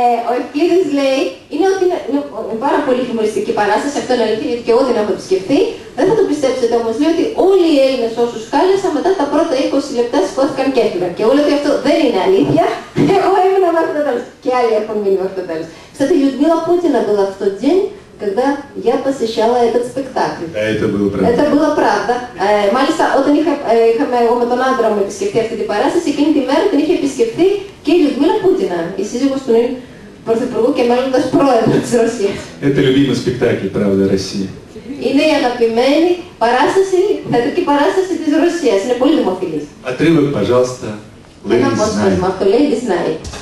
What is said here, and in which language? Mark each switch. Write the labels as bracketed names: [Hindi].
[Greek] Ο Ευκλήδης λέει είναι ότι είναι πάρα πολύ χιουμοριστική παράσταση, αυτό είναι αλήθεια, γιατί και εγώ την έχω επισκεφθεί. Δεν θα το πιστέψετε όμως, λέει ότι όλοι οι Έλληνες όσους κάλεσα μετά τα πρώτα 20 λεπτά σηκώθηκαν και έφυγαν. Και εγώ λέω ότι αυτό δεν είναι αλήθεια. Εγώ έμεινα μέχρι το τέλος. Και άλλοι έχουν μείνει μέχρι το τέλος. [Russian] Кстати, Людмила Путина была в тот день, когда я посещала этот спектакль. Это было правда. Это было правда. [Greek] Μάλιστα, όταν είχαμε εγώ με τον άντρα μου επισκεφτεί αυτή την παράσταση, εκείνη τη μέρα την είχε επισκεφτεί και η Людмила Путина, η σύζυγος του νέου πρωθυπουργού και μέλλοντας πρόεδρο της Ρωσίας. [Russian] Это любимый спектакль, правда, России. [Greek] Είναι η αγαπημένη παράσταση, θεατρική παράσταση της Ρωσίας. Είναι πολύ δημοφιλής. [Russian] Отрывок, пожалуйста, [Greek] Ένα [English] Ladies [Greek] απόσπασμα από το Ladies Night.